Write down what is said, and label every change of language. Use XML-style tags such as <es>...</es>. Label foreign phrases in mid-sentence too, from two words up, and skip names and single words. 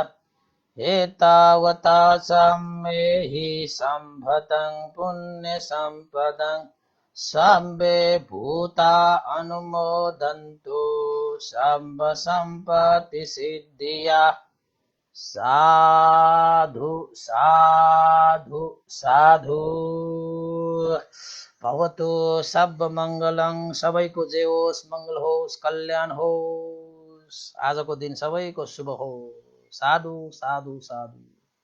<pi>एतावता सम्मेहि सम्भतं पुण्यसम्पदं सब्बे भूता अनुमोदन्तु सम्ब सम्पत्तिसिद्धिया। साधु साधु साधु। भवतु सब मङ्गलं।</pi> <ne>सबैको जय होस्, मङ्गल होस्, कल्याण होस्। आजको दिन सबैको शुभ होस्।</ne> <pi>साधु साधु साधु।</pi>